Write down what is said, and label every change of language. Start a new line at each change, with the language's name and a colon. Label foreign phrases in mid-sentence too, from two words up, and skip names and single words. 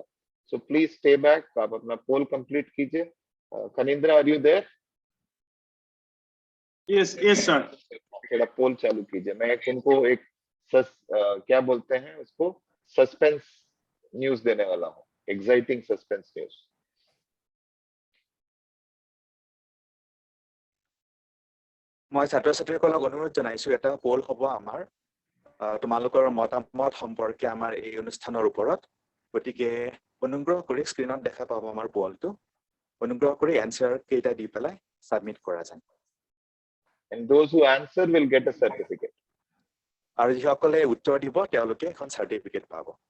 English: so please stay back,
Hindi: आप अपना
English: poll complete
Hindi: कीजिए। खनिंद्रा,
English: are you there? yes sir.
Hindi: थोड़ा पोल चालू कीजिए। मैं उनको एक क्या बोलते हैं उसको,
English: suspense news
Hindi: देने वाला हूँ,
English: exciting suspense news.
Assamese: মই ছাত্ৰ ছাত্ৰীসকলক অনুৰোধ জনাইছো, এটা পোল হ'ব আমাৰ তোমালোকৰ মতামত সম্পৰ্কে আমাৰ এই অনুষ্ঠানৰ ওপৰত। গতিকে অনুগ্ৰহ কৰি স্ক্ৰীনত দেখা পাব আমাৰ পোলটো, অনুগ্ৰহ কৰি এনসাৰ কেইটা দি পেলাই সাবমিট কৰা যায়।
English: And those who answer will get a certificate.
Assamese: আৰু যিসকলে উত্তৰ দিব তেওঁলোকে এখন সাৰ্টিফিকেট পাব।